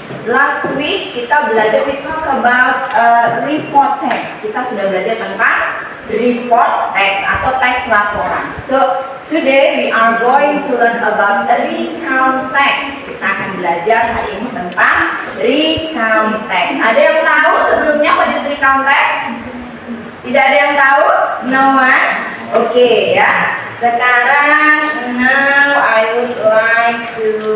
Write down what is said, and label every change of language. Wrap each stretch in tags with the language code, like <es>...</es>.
<en>Last week</en> <id>kita belajar,</id> <en>we talk about report text.</en> <id>Kita sudah belajar tentang report text atau teks laporan.</id> <en>So today we are going to learn about recount text.</en> <id>Kita akan belajar hari ini tentang recount text. Ada yang tahu sebelumnya</id> <en>what is recount text?</en> <id>Tidak ada yang tahu?</id> <en>No one?</en> <id>Oke ya.</id> <en>Sekarang now I would like to</en>